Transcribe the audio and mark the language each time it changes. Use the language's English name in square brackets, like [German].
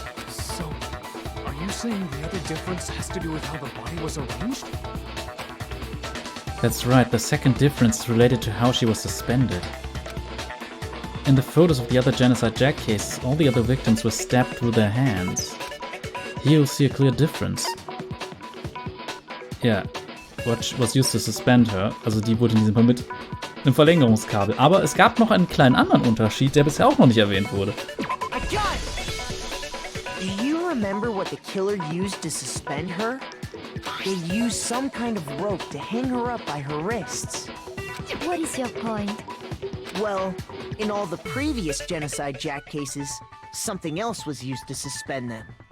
[English] So, are you saying the other difference has to do with how the body was arranged? That's right, the second difference is related to how she was suspended. In the photos of the other Genocide Jack cases, all the other victims were stabbed through their hands. Here you'll see a clear difference. Yeah, what was used to suspend her, [German] also die wurde in diesem Fall mit einem Verlängerungskabel. Aber es gab noch einen kleinen anderen Unterschied, der bisher auch noch nicht erwähnt wurde. [English] I got it! Do you remember what the killer used to suspend her? They used some kind of rope to hang her up by her wrists. What is your point? Well, in all the previous Genocide Jack cases, something else was used to suspend them.